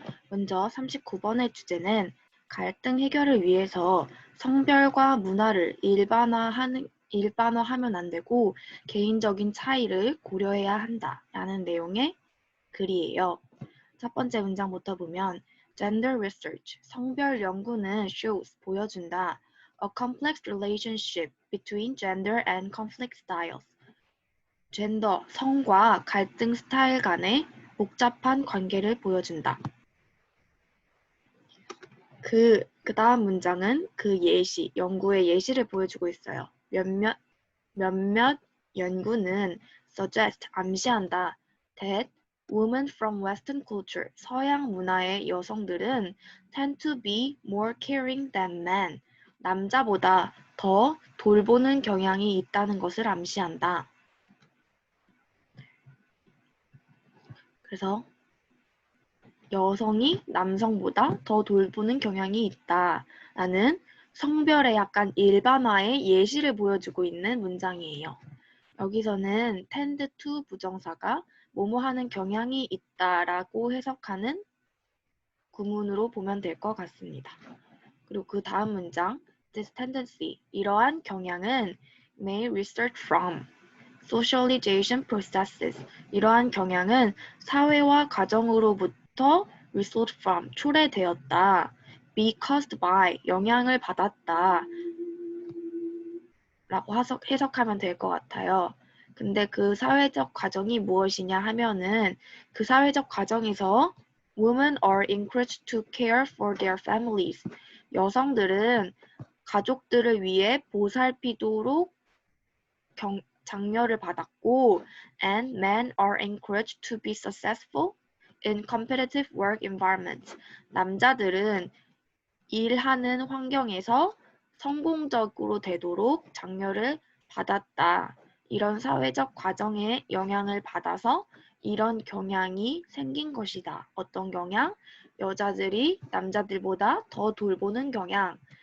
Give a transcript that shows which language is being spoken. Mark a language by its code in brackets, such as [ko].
[ko] 먼저 39번의 주제는 갈등 해결을 위해서 성별과 문화를 일반화하면 안 되고 개인적인 차이를 고려해야 한다 라는 내용의 글이에요. 첫 번째 문장부터 보면 [en] Gender research, [ko] 성별 연구는 [en] shows, [ko] 보여준다. [en] A complex relationship between gender and conflict styles. [ko] 젠더, 성과 갈등 스타일 간의 복잡한 관계를 보여준다. 그 다음 문장은 그 예시, 연구의 예시를 보여주고 있어요. 몇몇 연구는 [en] suggest, [ko] 암시한다. [en] that women from Western culture, [ko] 서양 문화의 여성들은 [en] tend to be more caring than men, [ko] 남자보다 더 돌보는 경향이 있다는 것을 암시한다. 그래서 여성이 남성보다 더 돌보는 경향이 있다라는 성별의 약간 일반화의 예시를 보여주고 있는 문장이에요. 여기서는 tend to 부정사가 뭐뭐 하는 경향이 있다라고 해석하는 구문으로 보면 될 것 같습니다. 그리고 그 다음 문장 [en] this tendency, [ko] 이러한 경향은 [en] may result from socialization processes, [ko] 이러한 경향은 사회와 가정으로부터 [en] result from, [ko] 초래되었다. [en] be caused by, [ko] 영향을 받았다. 라고 해석하면 될 것 같아요. 근데 그 사회적 과정이 무엇이냐 하면은 그 사회적 과정에서 [en] women are encouraged to care for their families. [ko] 여성들은 가족들을 위해 보살피도록 장려를 받았고 [en] and men are encouraged to be successful in competitive work environments. [ko] 남자들은 일하는 환경에서 성공적으로 되도록 장려를 받았다. 이런 사회적 과정에 영향을 받아서 이런 경향이 생긴 것이다. 어떤 경향? 여자들이 남자들보다 더 돌보는 경향.